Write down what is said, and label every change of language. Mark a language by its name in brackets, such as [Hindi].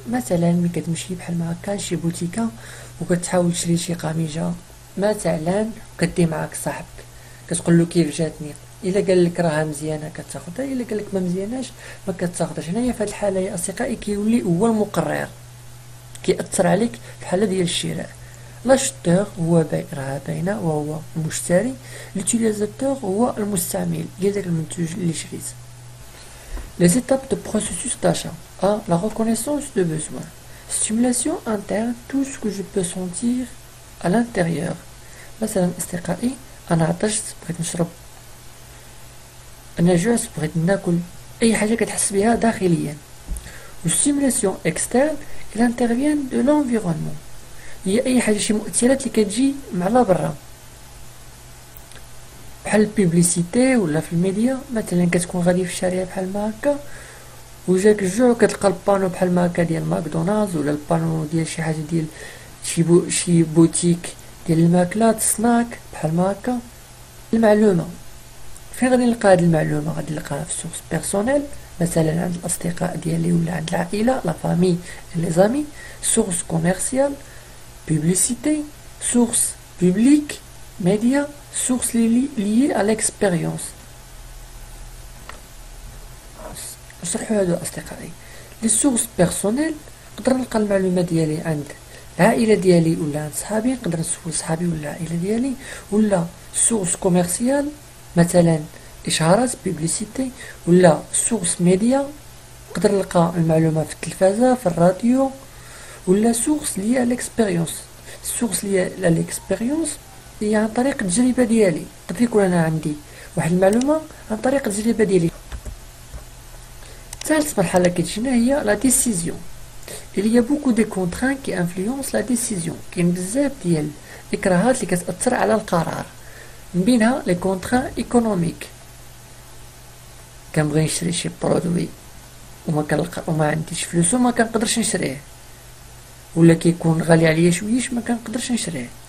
[Arabic] مثلا ملي كتمشي بحال ما هكا لشي بوتيكا وكتحاول تشري شي قميجة مثلا وكدي معاك صاحبك كتقول له كيف جاتني، الا قال لك راها مزيانه كتاخذها، الا قال لك ما مزياناش ما كتاخذهاش. هنايا في هذه الحاله يا اصدقائي كيولي هو المقرر، كيأثر عليك في الحاله ديال الشراء. لاشتور هو راه باينه وهو المشتري. لوتيليزاتور هو المستعمل ديال داك المنتوج اللي شريت. [French] Les étapes de processus d'achat. A. La reconnaissance de besoin. Stimulation interne, tout ce que je peux sentir à l'intérieur. [Arabic] مثلا أصدقائي أنا عطشت بغيت نشرب، أنا جوعت بغيت ناكل، أي حاجة كتحس بها داخليا. والستيمولاسيون اكسترن [French] il intervient de l'environnement، [Arabic] هي أي حاجة شي مؤثرات اللي كتجي مع لا برا بحال البيبليسيتي ولا في الميديا. مثلا كتكون غادي في الشارع بحال ما هكا وجاك الجوع وكتلقى البانو بحال ما هكا ديال ماكدونالدز ولا البانو ديال شي حاجة ديال شي بوتيك ديال الماكلات سناك بحال ما هكا. المعلومة فين غادي نلقى هاد المعلومة؟ غادي نلقاها في سورس بيرسونيل مثلا عند الأصدقاء ديالي ولا عند العائلة لا فامي لي زامي. سورس كوميرسيال بوبليسيتي. سورس بوبليك ميديا. [French] سورس liées à l'expérience. [Arabic] نشرحو هادو أصدقائي. لي سورس بيرسونيل نقدر نلقى المعلومة ديالي عند العائلة ديالي ولا عند صحابي، نقدر نسول صحابي ولا العائلة ديالي. ولا سورس كوميرسيال مثلا إشعارات بيبليسيتي. ولا سورس ميديا نقدر نلقى المعلومة في التلفازة في الراديو. [French] ولا سورس liées à l'expérience. [Arabic] سورس [French] liées à l'expérience [Arabic] هي عن طريق التجربة ديالي. قد يكون أنا عندي واحد المعلومة عن طريق التجربة ديالي. ثالث مرحلة كتجينا هي لا ديسيزيون. [French] Il y a beaucoup de contraintes qui influencent la décision. [Arabic] كاين بزاف ديال الإكراهات اللي كتأثر على القرار، من بينها لي كونتران ايكونوميك. كنبغي نشري شي برودوي وما عنديش فلوس وما كنقدرش نشريه، ولا كيكون غالي عليا شويش ما كنقدرش نشريه.